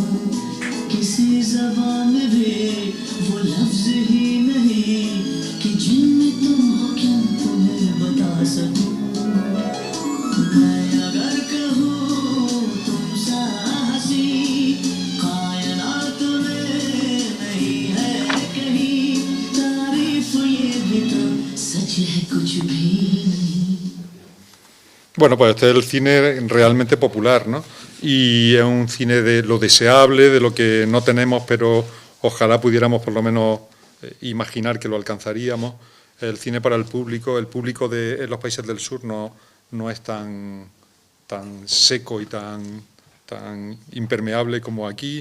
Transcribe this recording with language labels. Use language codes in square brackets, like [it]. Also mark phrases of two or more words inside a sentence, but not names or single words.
[hi] किसी ज़बान में भी वो लफ्ज़ ही नहीं कि जिनमें तुम हो क्या तुम्हें बता सकूँ। मैं अगर कहूँ तुम सा हंसी कायनात में नहीं है कहीं, तारीफ ये भी तो सच है कुछ भी नहीं। [es] Bueno, pues este es el cine realmente popular, ¿no? Y es un cine de lo deseable, de lo que no tenemos, pero ojalá pudiéramos por lo menos imaginar que lo alcanzaríamos. El cine para el público en los países del sur no es tan seco y tan impermeable como aquí.